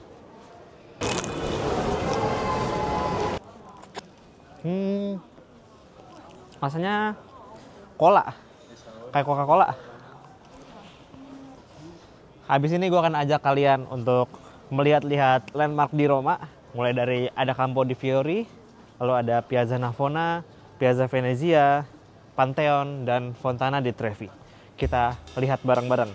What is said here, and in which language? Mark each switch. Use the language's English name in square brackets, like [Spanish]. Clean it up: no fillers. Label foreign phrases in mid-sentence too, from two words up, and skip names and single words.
[Indonesian] Rasanya cola, kayak Coca-Cola. Habis ini gue akan ajak kalian untuk melihat-lihat landmark di Roma. Mulai dari ada Campo di Fiori, lalu ada Piazza Navona, Piazza Venezia, Pantheon, dan Fontana di Trevi. Kita lihat bareng-bareng.